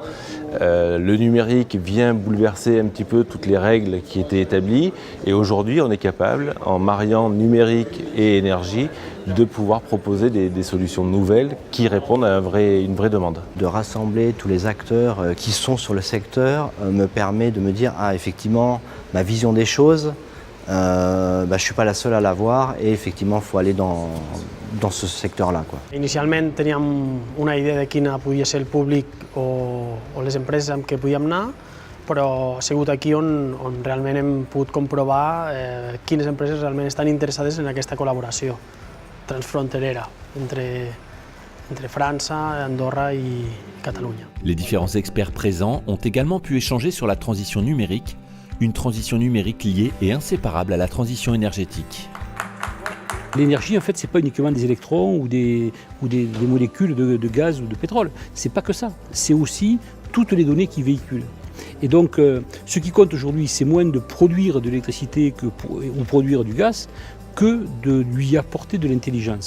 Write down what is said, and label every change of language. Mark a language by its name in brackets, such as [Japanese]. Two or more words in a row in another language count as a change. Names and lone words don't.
[French] Le numérique vient bouleverser un petit peu toutes les règles qui étaient établies et aujourd'hui on est capable, en mariant numérique et énergie, de pouvoir proposer des solutions nouvelles qui répondent à une vraie demande. De rassembler tous les acteurs qui sont sur le secteur me permet de me dire effectivement ma vision des choses, je ne suis pas la seule à l'avoir et effectivement il faut aller dans ce secteur-là. [Catalan] Inicialment teníem una idea de quina podia ser el públic o les empreses amb què podíem anar, però ha sigut aquí on realment hem pogut comprovar quines empreses realment estan interessades en aquesta col·laboració transfronterera entre França, Andorra et Catalunya. [French] Les différents experts présents ont également pu échanger sur la transition numérique, une transition numérique liée et inséparable à la transition énergétique. L'énergie, en fait, ce n'est pas uniquement des électrons ou des molécules de gaz ou de pétrole. Ce n'est pas que ça. C'est aussi toutes les données qui véhiculent. Et donc, ce qui compte aujourd'hui, c'est moins de produire de l'électricité ou produire du gaz que de lui apporter de l'intelligence.